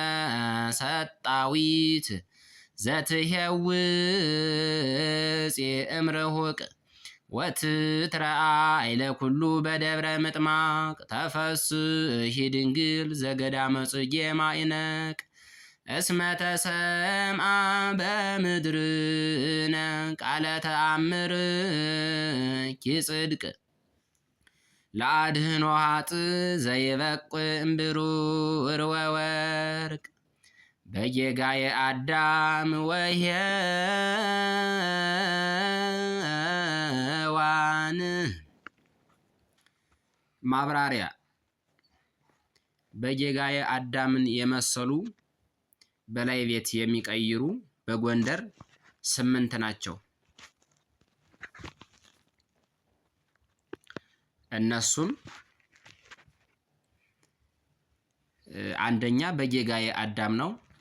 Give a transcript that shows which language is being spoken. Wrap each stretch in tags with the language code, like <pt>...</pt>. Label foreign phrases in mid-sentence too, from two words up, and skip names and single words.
<gez>ሰጣዊት ዘትሄውፅ እምርሁቅ ወትትረአይ ለኩሉ በደብረ ምጥማቅ ተፈስሒ ድንግል ዘገዳመ ጽጌ ማእነቅ እስመ ተሰምዐ በምድርነ ቃለ ተአምርኪ ጽድቅ ለአድህኖ ኃጥእ ዘይበቁዕ እምብሩር ወወርቅ በጌጋየ አዳም</gez> <am>ወሔዋን። ማብራሪያ</am> <gez>በጌጋየ አዳምን</gez> <am>የመሰሉ በላይ ቤት የሚቀይሩ በጎንደር 8 ናቸው። እነሱም አንደኛ</am> <gez>በጌጋየ አዳም</gez> <am>ነው።</am>